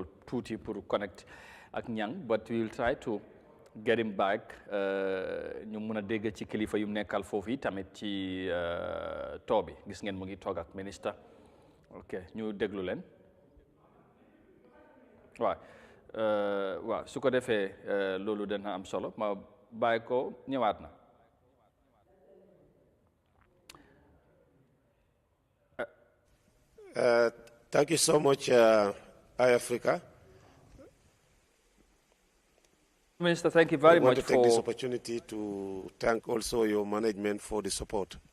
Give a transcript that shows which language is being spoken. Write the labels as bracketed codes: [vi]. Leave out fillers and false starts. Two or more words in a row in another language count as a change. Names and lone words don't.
[wo] tuuti pour connect ak Nyang [en] but we will try to get him back [wo] ñu mun a dégg ci kilifa yu mu nekkal foofu yi tamit ci too bi gis ngeen mu ngi toog ak ministre ok ñu déglu leen waaw su ko defee loolu dana am solo ma bàyyi ko ñëwaat na [en] Thank you so much, Eyeafrica. Minister, thank you very much to take this opportunity to thank also your management for the support.